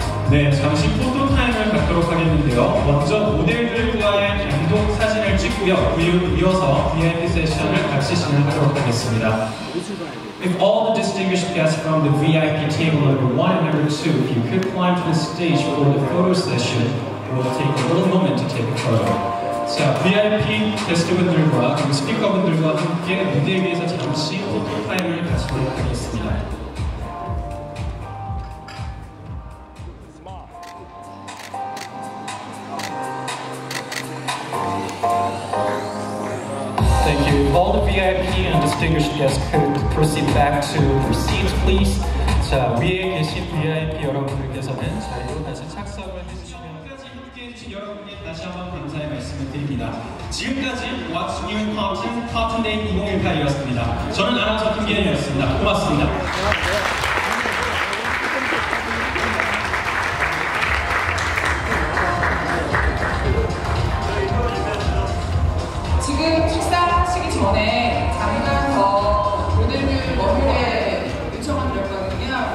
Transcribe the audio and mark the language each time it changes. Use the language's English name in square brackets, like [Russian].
[Korean] 네, 잠시 포토 타임을 갖도록 하겠는데요. 먼저 모델들과의 단독 사진을 찍고요. 이어서 VIP 세션을 같이 진행하도록 하겠습니다. [English] If all the distinguished guests from the VIP table number 1 and number 2, if you could climb to the stage for the photo session, we'll take a little moment to take a photo. [Korean] 자, VIP 게스트분들과 그리고 스피커분들과 함께 무대 위에서 잠시 포토 타임을 가지도록 하겠습니다. [English] Thank you. All the VIP and distinguished guests could proceed back to their seats, please. [Korean] 자, 위에 계신 VIP 여러분들께서는 자리로 다시 착석을 해주시면 지금까지 함께해 주신 여러분께 다시 한번 감사의 말씀을 드립니다. 지금까지 What's New in Cotton, 코튼데이 2018이었습니다. 저는 아나운서 김기현이었습니다. 고맙습니다. 지금 식사하시기 전에 잠깐 더 모델들 머리에 요청을 드렸거든요.